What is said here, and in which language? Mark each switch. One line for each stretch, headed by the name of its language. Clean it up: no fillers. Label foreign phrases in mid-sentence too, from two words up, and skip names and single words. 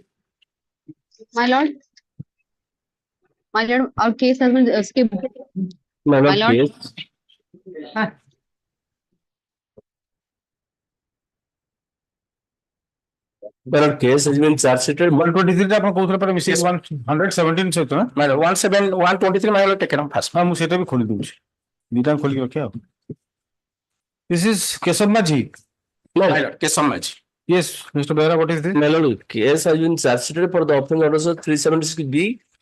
English: my lord. My lord, our case has been skipped. My My lord. case. My case has been charge sheeted.
Odia: 123 ଆପଣ କହୁଥିଲେ ପରେ ମିଶେଇ 117 ସହିତ ନା?
English: My lord, 123 my lord taken up first.
Odia: ହଁ ମୁଁ ସେଇଟା ବି ଖୋଲି ଦଉଛି, ଦିଟା ଖୋଲିକି ରଖିବା ଆଉ।
English: This is Keshav Maji. My lord, case so much. Yes, Mr. Behra, what is this? My lord, case has been charge sheeted for the offence orders of 376B